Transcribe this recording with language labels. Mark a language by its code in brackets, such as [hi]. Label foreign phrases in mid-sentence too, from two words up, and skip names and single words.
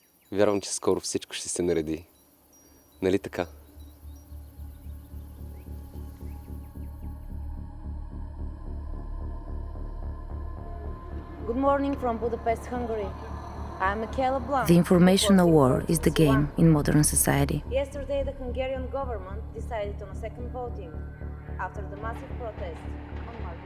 [bg] Вярвам, че скоро всичко ще се нареди. Нали така? [en] Good morning from Budapest, Hungary. I'm MICHAELA BLANC. The informational war is the game in modern society. Yesterday, the Hungarian government decided on a second voting after the massive protests on March.